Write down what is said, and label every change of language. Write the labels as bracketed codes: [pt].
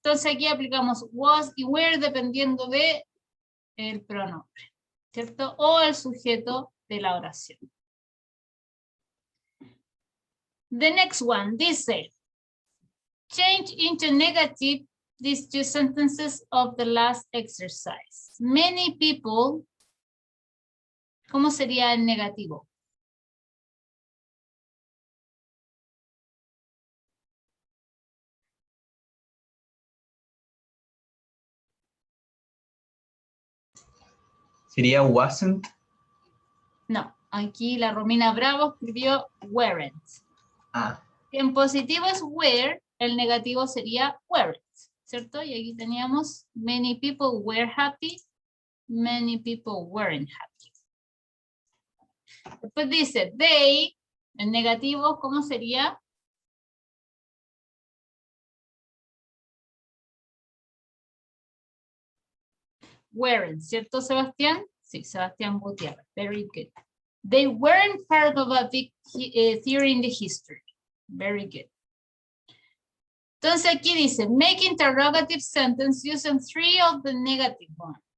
[es] Entonces aquí aplicamos was y were dependiendo de el pronombre, ¿cierto? O el sujeto de la oración. [en] The next one [es] dice, [en] change into negative these two sentences of the last exercise. Many people, [es] ¿cómo sería el negativo? ¿Sería wasn't? No, aquí la Romina Bravo escribió weren't. Ah, En positivo es were, el negativo sería weren't, ¿cierto? Y aquí teníamos [en] many people were happy, many people weren't happy. [es] Después dice they, el negativo, ¿cómo sería? Weren't, ¿cierto, Sebastián? Sí, Sebastián Gutiérrez. [en] Very good. They weren't part of a big theory in the history. Very good. [es] Entonces aquí dice, [en] make interrogative sentence using 3 of the negative one.